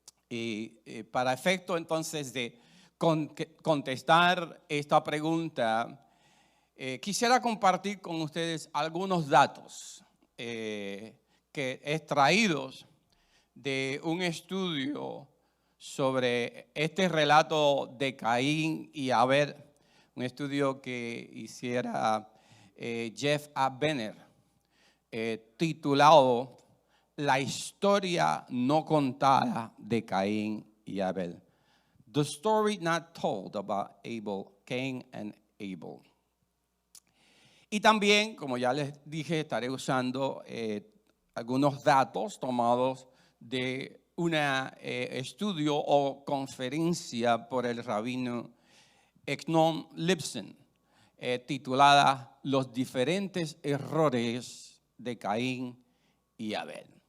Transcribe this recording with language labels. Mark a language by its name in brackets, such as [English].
[Spanish] Y para efecto entonces de contestar esta pregunta, quisiera compartir con ustedes algunos datos que extraídos de un estudio sobre este relato de Caín y Abel, un estudio que hiciera Jeff A. Benner, titulado La historia no contada de Caín y Abel. [English] The story not told about Cain and Abel. [Spanish] Y también, como ya les dije, estaré usando algunos datos tomados de un estudio o conferencia por el rabino Egnon Lipson, titulada Los diferentes errores de Caín y Abel.